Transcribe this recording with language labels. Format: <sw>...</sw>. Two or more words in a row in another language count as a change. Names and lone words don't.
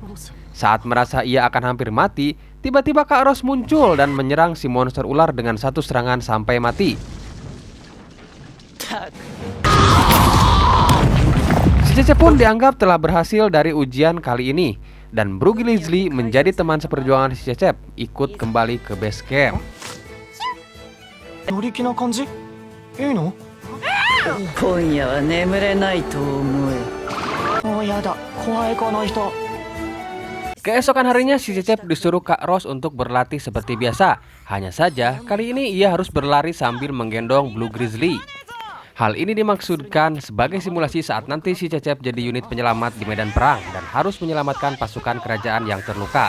<id>Saat merasa ia akan hampir mati, tiba-tiba Kak Ros muncul dan menyerang si monster ular dengan satu serangan sampai mati. Si Cecep pun dianggap telah berhasil dari ujian kali ini, dan Blue Grizzly menjadi teman seperjuangan si Cecep, ikut kembali ke</id> <en>base camp.</en> <ja>乗り気な感じ？いいの？今夜は眠れないと思う。もうやだ、怖いこの人。</ja> <id>Keesokan harinya si Cecep disuruh Kak Ros untuk berlatih seperti biasa. Hanya saja kali ini ia harus berlari sambil menggendong Blue Grizzly. Hal ini dimaksudkan sebagai simulasi saat nanti si Cecep jadi unit penyelamat di medan perang dan harus menyelamatkan pasukan kerajaan yang terluka.</id>